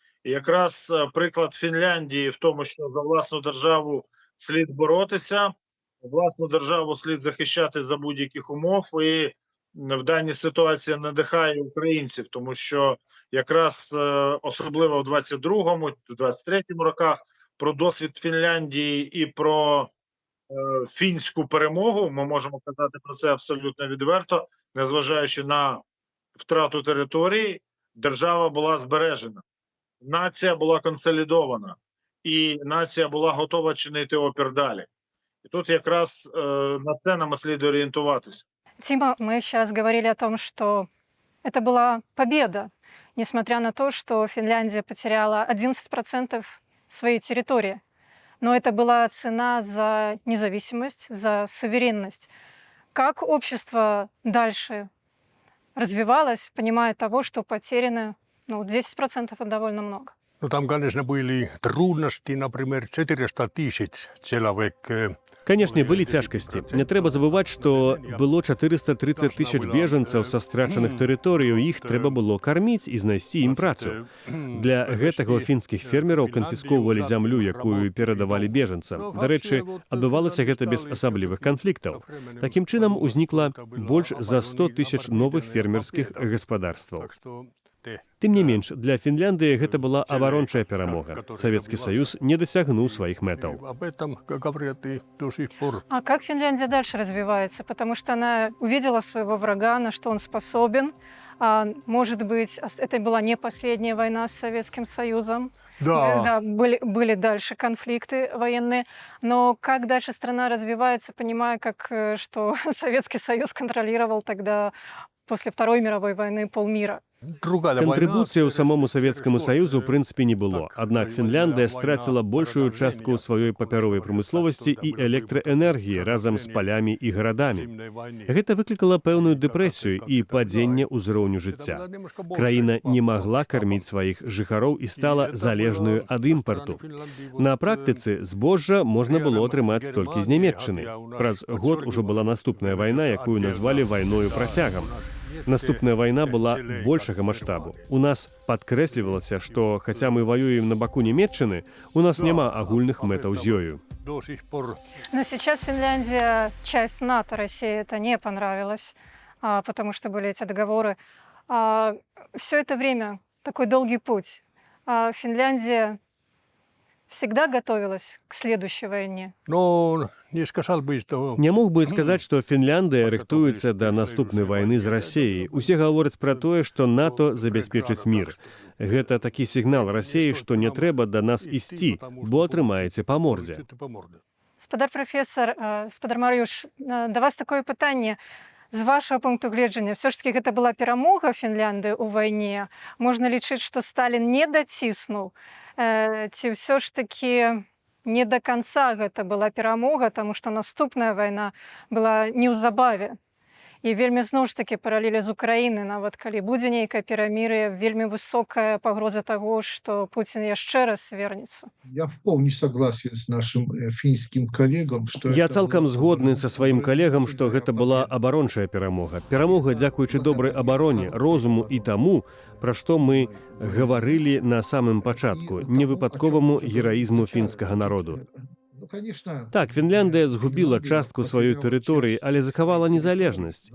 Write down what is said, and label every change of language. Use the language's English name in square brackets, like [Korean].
[Ukrainian] І якраз приклад Фінляндії в тому, що за власну державу слід боротися, власну державу слід захищати за будь-яких умов, і в даній ситуації надихає українців, тому що якраз особливо в 22-му, 23-му роках про досвід Фінляндії і про фінську перемогу, ми можемо казати про це абсолютно відверто, незважаючи на втрату території, держава була збережена, нація була консолідована і нація була готова чинити опір далі. І тут якраз на це нам слід орієнтуватися. [Russian] Тима, мы сейчас говорили о том, что это была победа, несмотря на то, что Финляндия потеряла 11% своей территории. Но это была цена за независимость, за суверенность. Как общество дальше развивалось, понимая того, что потеряно 10% это довольно много? Ну, там, конечно, были трудности, например, 400 тысяч человек. [Belarusian] Канешне, былі цяжкасці. Не трэба забываць, што было 430 тысяч бежанцаў са страчаных тэрыторый, у іх трэба было карміць і знайсці ім працу. Для гэтага ў фінскіх фермераў канфіскоўвалі зямлю, якую перадавалі бежанцам. Дарэчы, адбывалася гэта без асаблівых канфліктаў. Такім чынам, узнікла больш за 100 тысяч новых фермерскіх гаспадарстваў. Тым не менш, для Фінляндыі гэта была абарончая перамога. Савецкі Саюз не дасягнуў сваіх мэтаў. [Russian] Об этом говорят и до сих пор. А как Финляндия дальше развивается? Потому что она увидела своего врага, на что он способен. Может быть, это была не последняя война с Советским Союзом. Да. Были дальше конфликты военные. Но как дальше страна развивается, понимая, что Советский Союз контролировал тогда после Второй мировой войны полмира? [Belarusian] Кантрыбуцыі ў самому Савецкаму Саюзу ў прынцыпе не было. Аднак Фінляндыя страціла большую частку сваёй папяровай прамысловасці і электраэнергіі разам з палямі і гарадамі. Гэта выклікала пэўную дэпрэсію і падзенне ўзроўню жыцця. Краіна не магла карміць сваіх жыхароў і стала залежнаю ад імпарту. На практыцы збожжа можна было атрымаць толькі з Нямецчыны. Праз год ужо была наступная вайна, якую назвалі вайною працягам. Наступная вайна была большага маштабу. У нас падкрэслівалася, што, хаця мы ваюем на баку Нямецчыны, у нас няма агульных мэтаў з ёю. [Russian] Но сейчас Финляндия часть НАТО, России это не понравилось, потому что были эти договоры. Все это время, такой долгий путь, Финляндия всегда готовилась к следующей войне? Ну, не сказал бы, что... [Belarusian] Не мог бы сказаць, што Фінляндыя рыхтуецца да наступнай вайны з Расіяй. Усе гавораць пра тое, што НАТО забяспечыць мір. Гэта такі сігнал Расіі, што не трэба да нас ісці, бо атрымаеце па мордзе. Спадар прафесор, спадар Марыюш, да вас такое пытанне. З вашего пункту гледжання, все ж таки гэта была перамога Фінляндыі ў вайне? Можна лічыць, што Сталін не даціснуў? Ці ўсё ж такі [Russian] не до конца [Belarusian] гэта была перамога, таму што наступная вайна была неўзабаве. І вельмі зноў ж такі паралелі з Украіны, нават калі будзе нейкае перамір'е, вельмі высокая пагроза таго, што Пуцін яшчэ раз вернецца. [Russian] Я вполне согласен с нашим финским коллегам, что... [Belarusian] Я цалкам згодны са сваім калегам, што гэта была абарончая перамога. Перамога, дзякуючы добрай абароне, розуму і таму, пра што мы гаварылі на самым пачатку, невыпадковаму гераізму фінскага народу. Так, Фінляндыя згубіла частку сваёй тэрыторыі, але захавала незалежнасць.